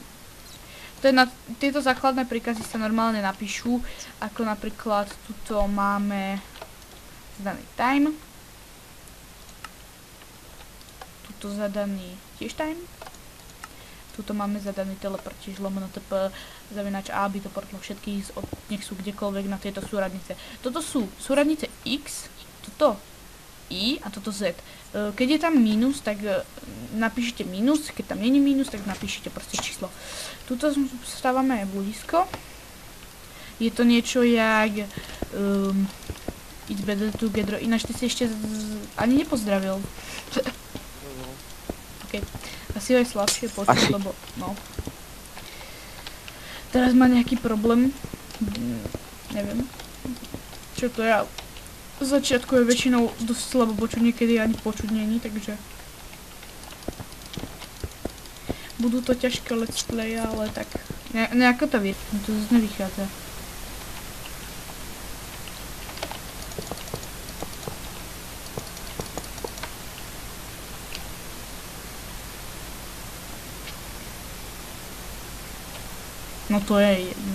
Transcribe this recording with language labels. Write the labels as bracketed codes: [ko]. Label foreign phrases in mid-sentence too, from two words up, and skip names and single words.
[sk] Tieto základné príkazy sa normálne napíšu, ako napríklad tuto máme zadaný time, tuto zadaný tiež time, tuto máme zadaný teleport, tiež lomeno tp zavináč A, aby to portlo všetkých, nech sú kdekoľvek na tieto súradnice. Toto sú súradnice X, toto I a toto Z. Keď je tam mínus, tak napíšete mínus, keď tam není mínus, tak napíšete proste číslo. Tuto stávame blízko. Je to niečo jak [en] It's better together. [sk] Ináč ty si ešte ani nepozdravil. Ok. Asi ho je slabšie počuť, lebo no. Teraz má nejaký problém. Neviem. Čo to je? V začiatku je väčšinou dosť slabo počuť, niekedy ani počuť není, takže budú to ťažké [en] let's play, [sk] ale tak nejako to vie, to zase nevychádza. No to je jedno.